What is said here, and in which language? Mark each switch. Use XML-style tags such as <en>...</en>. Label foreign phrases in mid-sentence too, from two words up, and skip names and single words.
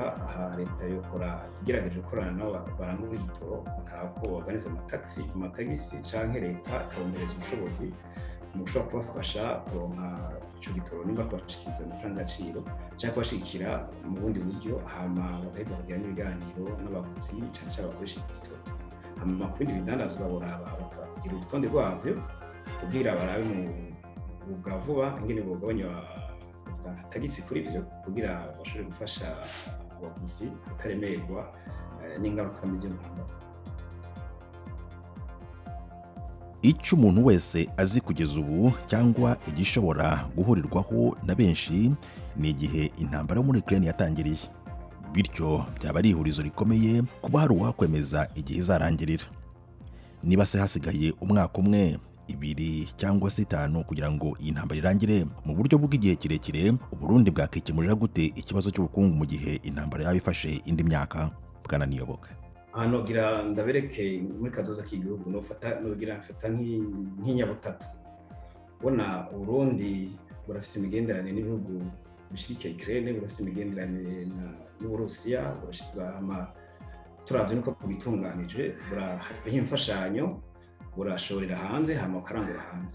<rn>Aha leta yokora igerageje gukorana nabo barangura igitoro, bakaba ko baganiza amatagisi canke leta ikabongereza ubushobozi mu gushobora kubafasha kuronka ico gitoro nimba kubashikiriza amafaranga y'agaciro canke kubashigikira mu bundi buryo, hama bagaheza kugira n'ibiganiro n'abaguzi cane cane bakoresha igitoro. Hama ku bindi bidandazwa boraba bakagira urutonde rwavyo kugira barabe mu bwa vuba ingene bogabanya tagisi kuri ivyo kugira bashobore gufasha abaguzi kutaremerwa n'ingaruka mbi z'intambara.</rn> <rw>Icyo umuntu wese azi kugeza ubu cyangwa igishobora guhurirwaho na benshi ni igihe intambara yo muri Ukraine yatangiriye, bityo byaba ari ihurizo rikomeye kuba hari uwakwemeza igihe izarangirira. Niba se hasigaye umwaka umwe, 2 cyangwa se 5 kugira ngo iyi ntambara irangire mu buryo bw'igihe kirekire, Uburundi bwakikemurira gute ikibazo cy'ubukungu mu gihe intambara yaba ifashe indi myaka? Bwana Niyoboka.</rw> <rn>Nogira ndabereke muri kazoza k'igihugu nogira mfata nk'inyabutatu. Bona Uburundi burafise imigenderanire n'ibihugu bishigikiye Ukraine, burafise imigenderanire n'Uburusiya, turavye nuko bitunganije, hariho imfashanyo, burashorera hanze hama ukarangura hanze.</rn>